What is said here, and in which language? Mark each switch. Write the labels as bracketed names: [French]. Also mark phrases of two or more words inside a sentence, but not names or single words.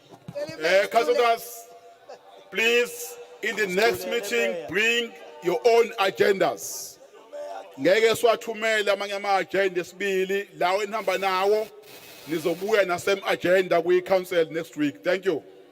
[English] Councillors, please, in the next meeting, bring your own agendas. [North Ndebele] Ngeke siwathumele amanye ama-agenda esibili lawo enihamba nawo nizobuya nasem agenda kwi-council [English] next week. Thank you.